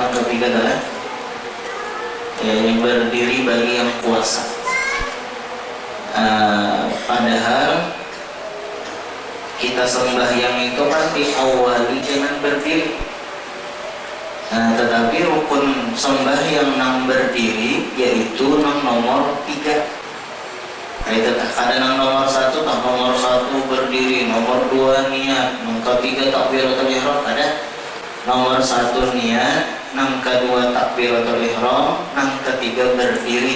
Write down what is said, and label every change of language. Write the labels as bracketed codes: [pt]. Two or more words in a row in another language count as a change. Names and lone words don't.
[id] Yang ketiga adalah berdiri bagi yang puasa. Padahal kita sembahyang itu kan diawali dengan berdiri. [bjn] Tetapi rukun sembahyang nang berdiri yaitu nang nomor 3. Ada nang nomor 1, nomor 1 berdiri, nomor 2 niat, nang ketiga takbiratul ihram. Ada nomor 1 niat, nang kedua takbiratul ihram, nang ketiga berdiri.